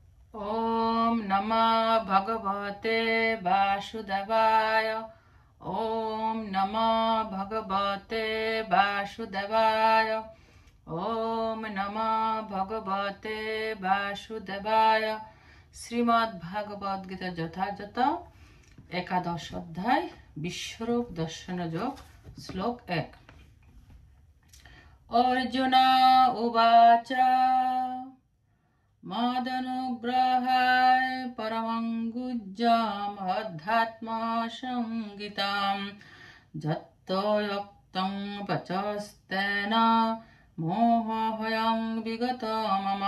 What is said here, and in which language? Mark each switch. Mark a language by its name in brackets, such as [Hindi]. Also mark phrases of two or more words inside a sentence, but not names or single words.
[Sanskrit] ॐ नमः भगवते वासुदेवाय। ॐ नमः भगवते वासुदेवाय। ॐ नमः भगवते वासुदेवाय। [Bangla] শ্রীমদ্ভাগবত গীতা যথাযথ একাদশ অধ্যায় বিশ্বরূপ দর্শন যোগ শ্লোক 1। [Sanskrit] অর্জুন উবাচ মদনুগ্রহায় পরমং গুহ্যম অধ্যাত্মা সংগীতাম যত্তয়োক্তং পচস্তেন মোহভয়ং বিগত মম।